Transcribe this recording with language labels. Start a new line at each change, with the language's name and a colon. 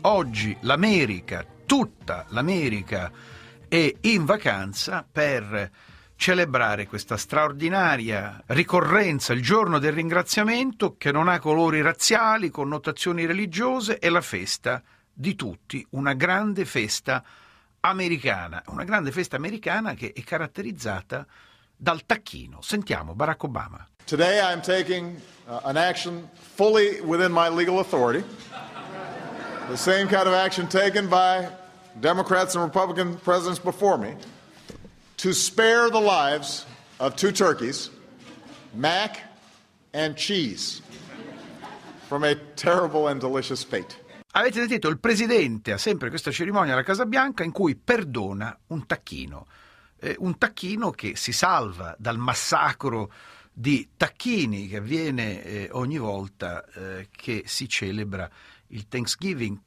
Italian: Oggi l'America, tutta l'America, è in vacanza per celebrare questa straordinaria ricorrenza, il giorno del ringraziamento che non ha colori razziali, connotazioni religiose, è la festa di tutti, una grande festa americana, una grande festa americana che è caratterizzata dal tacchino. Sentiamo Barack Obama.
English: Today I'm taking an action fully within my legal authority. The same kind of action taken by Democrats and Republican presidents before me to spare the lives of two turkeys, Mac and Cheese, from a terrible and delicious fate.
Italian: Avete sentito, il presidente ha sempre questa cerimonia alla Casa Bianca in cui perdona un tacchino. Un tacchino che si salva dal massacro di tacchini che avviene ogni volta che si celebra il Thanksgiving.